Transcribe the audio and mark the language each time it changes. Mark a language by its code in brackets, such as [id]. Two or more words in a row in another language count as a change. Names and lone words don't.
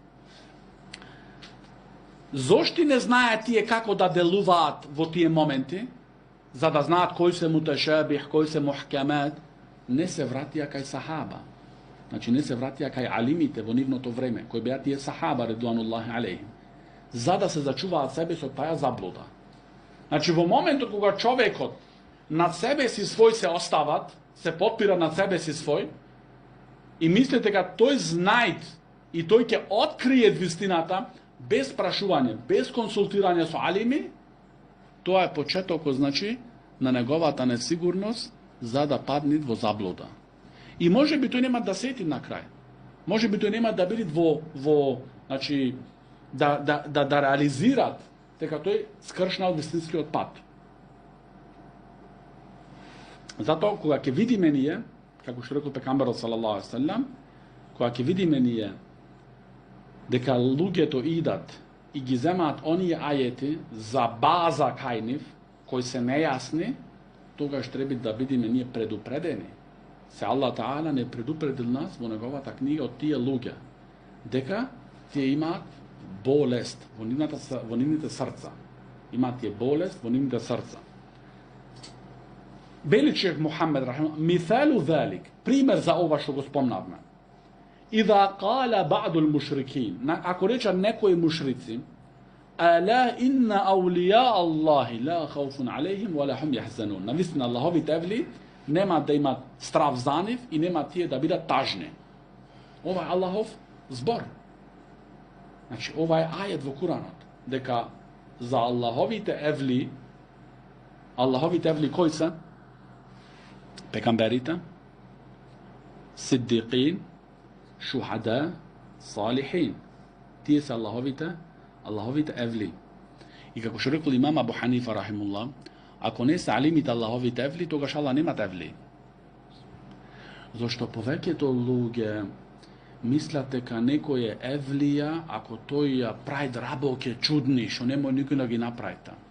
[mk] Зошто не знаат тие како да делуваат во тие моменти, за да знаат кој се муташабих, кој се мухкемет, не се вратија кај сахаба. Значи не се вратија кај алимите во нивното време, кои беа тие сахаба [ar] رضوان الله عليهم, [mk] за да се зачуваат себе со таа заблуда. Значи во моментот кога човекот над себе си свој се остават, се потпира над себе си свој, и мислите дека тој знаит и тој ќе открие вистината, без прашување, без консултирање со алими, тоа е почетокот, значи, на неговата несигурност, за да падне во заблуда. И може би тој нема да сети на крај. Може би тој нема да биде значи, да реализират дека тој скршнал вистинскиот пат. Затоа, кога ќе видиме ние, како што рекол пекамберот [ar] صلى الله عليه وسلم, [mk] кога ќе видиме ние дека луѓето идат и ги земаат оние ајети за база кај нив, кои се нејасни, тогаш треба да бидеме ние предупредени. Се Аллах Таала не предупредил нас во неговата книга од тие луѓе, дека тие имаат болест во нивните срца. Имаат тие болест во нивните срца. Вели шех Мухамед рахимахуллах, [ar] مثال ذلك, [mk] пример за ова што го спомнавме. [ar] إذا قال بعض المشركين, [mk] ако речат некои мушрици, [ar] ألا إن أولياء الله لا خوف عليهم ولا هم يحزنون. [mk] Навистина Аллаховите евли нема да имат страв за нив и нема тие да бидат тажни. Ова е Аллахов збор. Значи, ова е ајет во Куранот, дека за Аллаховите евли кои се? Пекамберите, сиддиқин, шухада, салихин. Тие се Аллаховите евли. И како што рекол имам Абу Ханифа рахимуллах, ако не се алимите Аллаховите евли, тогаш Аллах немат евли. Зошто повеќето луѓе мислат дека некој е евлија ако тој ја прави работи чудни, што не може никој да ги направи.